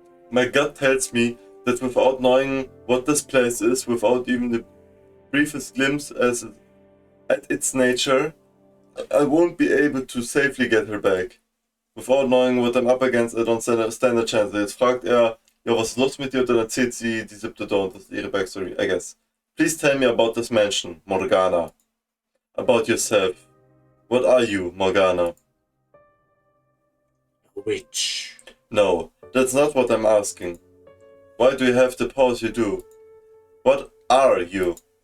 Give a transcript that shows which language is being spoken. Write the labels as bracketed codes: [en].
[en] My gut tells me that without knowing what this place is, without even the briefest glimpse at its nature, I won't be able to safely get her back. Without knowing what I'm up against, I don't stand a chance. [de] Jetzt fragt ja, was ist los mit dir? Und dann erzählt sie die siebte Dawn, das ist ihre Backstory, [en] I guess. Please tell me about this mansion, Morgana. About yourself. What are you, Morgana? Witch. No, that's not what I'm asking. Why do you have the powers you do? What are you?